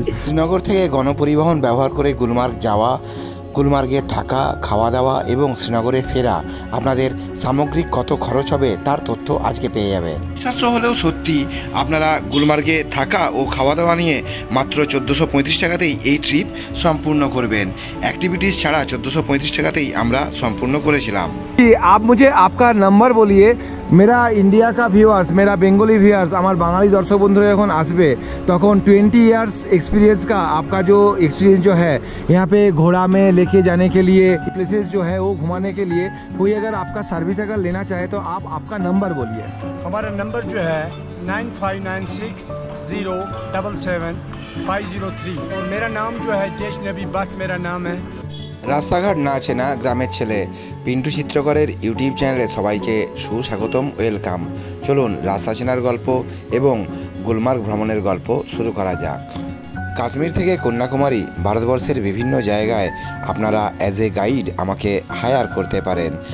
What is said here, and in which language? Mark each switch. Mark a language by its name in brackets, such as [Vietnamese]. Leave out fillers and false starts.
[Bangla] শ্রীনগর থেকে গণপরিবহন ব্যবহার করে গুলমার্গ যাওয়া, গুলমার্গে থাকা, খাওয়া দাওয়া এবং শ্রীনগরে ফেরা, আপনাদের সামগ্রিক কত খরচ হবে তার তথ্য আজকে পেয়ে যাবেন। বিশ্বাস হলেও সত্যি, আপনারা গুলমার্গে থাকা ও খাওয়া দাওয়া নিয়ে মাত্র 1435 টাকাতেই এই ট্রিপ সম্পূর্ণ করবেন। অ্যাক্টিভিটিস ছাড়া 1435 টাকাতেই আমরা সম্পূর্ণ করেছিলাম। [Hindi] आप मुझे आपका नंबर बोलिए। मेरा इंडिया का व्यूअर्स, मेरा बेंगली व्यूअर्स, [Bangla] আমার বাঙালি দর্শক বন্ধুরা যখন আসবে তখন [Hindi] 20 इयर्स एक्सपीरियंस का आपका जो एक्सपीरियंस जो है यहाँ पे घोड़ा में लेके जाने के लिए, प्लेसेस जो है वो घुमाने के लिए, कोई अगर आपका सर्विस अगर लेना चाहे तो आप आपका नंबर बोलिए। हमारा नंबर जो है 9596077503 और मेरा नाम जो है जैश नबी भट्ट मेरा नाम है। [Bangla] রাস্তাঘাট না চেনা গ্রামের ছেলে পিন্টু চিত্রকরের ইউটিউব চ্যানেলে সবাইকে সুস্বাগতম, ওয়েলকাম। চলুন রাস্তা চেনার গল্প এবং গুলমার্গ ভ্রমণের গল্প শুরু করা যাক। কাশ্মীর থেকে কন্যাকুমারী, ভারতবর্ষের বিভিন্ন জায়গায় আপনারা অ্যাজ এ গাইড আমাকে হায়ার করতে পারেন।